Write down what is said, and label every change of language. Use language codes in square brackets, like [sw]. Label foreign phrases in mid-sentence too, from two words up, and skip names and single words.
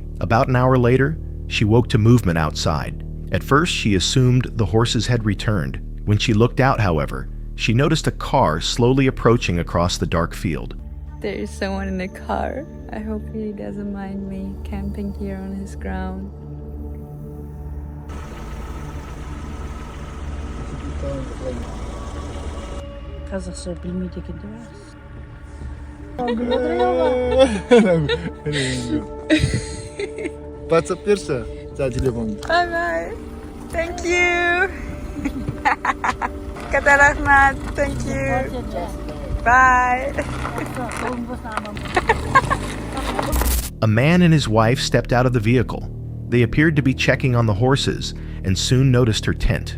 [en] About an hour later, she woke to movement outside. At first, she assumed the horses had returned. When she looked out, however, she noticed a car slowly approaching across the dark field. There is someone in the car. I hope he doesn't mind me camping here on his ground. [kk] Қазақша білмейді екен де. WhatsApp берші, телефон. [en] Bye bye. Thank you. [kk] Kata Rahmat. [en] Thank you. Bye. A man and his wife stepped out of the vehicle. They appeared to be checking on the horses and soon noticed her tent.